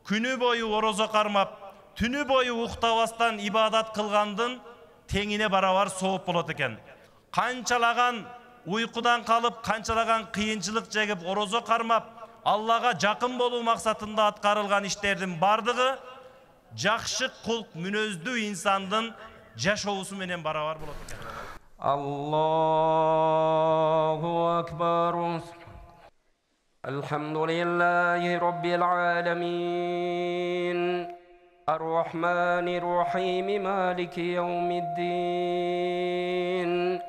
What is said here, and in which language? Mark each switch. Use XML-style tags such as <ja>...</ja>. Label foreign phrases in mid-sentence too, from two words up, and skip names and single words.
<ky>күнү бою орозо кармап, түнү бою уктабастан ибадат кылгандын теңине барабар сооп болот экен. Канчалаган уйкудан калып, канчалаган кыйынчылык жегип, орозо кармап, Аллага жакын болуу максатында аткарылган иштердин бардыгы жакшы кулк мүнөздүү инсандын жашоосу менен барабар болот экен.</ky> <ar>الله أكبر. الحمد لله رب العالمين. الرحمن الرحيم مالك يوم الدين.</ar>